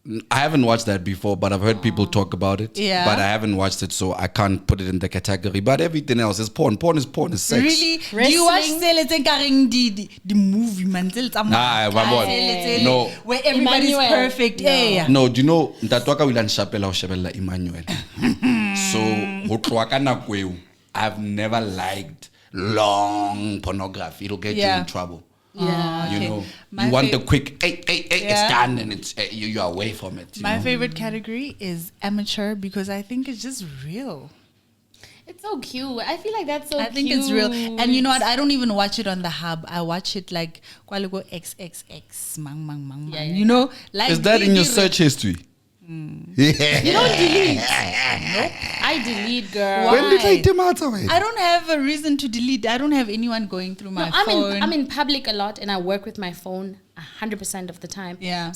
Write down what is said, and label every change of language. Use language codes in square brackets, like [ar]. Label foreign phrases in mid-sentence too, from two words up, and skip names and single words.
[en] I haven't watched that before, but I've heard people talk about it. Yeah. But I haven't watched it, so I can't put it in the category. But everything else is porn. Porn is porn. Is sex. Really? Do you watch the movie, man? No. Where everybody's Emmanuel. perfect. No. Yeah. No, do you know [st] Ntatwaka will shapela o shebella Emmanuel. So ho tloha ka nako eo, [en] I've never liked long pornography. It'll get you Yeah. in trouble. Yeah. You Okay. know, My you want the fav- quick, hey, it's Yeah. done, and it's you're away from it. You My know? favorite category is amateur because I think it's just real. It's so cute. I feel like that's so I think it's real. And you know what? I don't even watch it on the hub. I watch it like Kwalugo XXX mang mang mang mang. Yeah, yeah, You know? Like Is that in your really search history? Yeah. You don't delete. Nope. I delete, girl. Why? When did I come out of it? I don't have a reason to delete. I don't have anyone going through my No, phone. I'm in public a lot, and I work with my phone 100% of the time. Yeah.